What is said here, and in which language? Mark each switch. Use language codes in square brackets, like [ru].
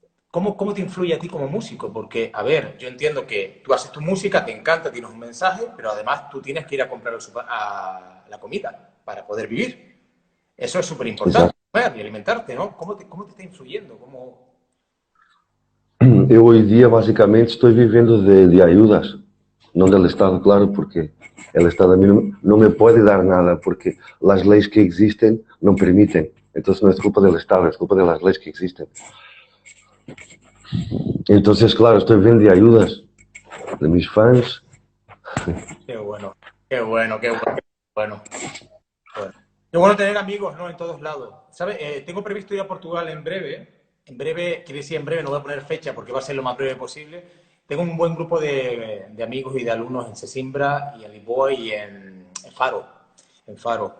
[es] ¿Cómo te influye a ti como músico? Porque, a ver, yo entiendo que tú haces tu música, te encanta, tienes un mensaje, pero además tú tienes que ir a comprar a la comida para poder vivir. Eso es súper importante, comer y alimentarte, ¿no? ¿Cómo te está influyendo? [pt] Eu hoje em dia, basicamente, estou vivendo de ajudas, não do Estado, claro, porque o Estado a mim não me pode dar nada, porque as leis que existem não permitem. Então não é culpa do Estado, é culpa das leis que existem. Então, claro, estou vivendo de ajudas de mis fãs. [es] Qué bueno, qué bueno, qué bueno, qué bueno. Qué bueno tener amigos, ¿no? En todos lados. ¿Sabes? Tengo previsto ir a Portugal en breve. En breve, quiere decir en breve, no voy a poner fecha porque va a ser lo más breve posible. Tengo un buen grupo de amigos y de alumnos en Sesimbra y en Lisboa y en Faro. En Faro.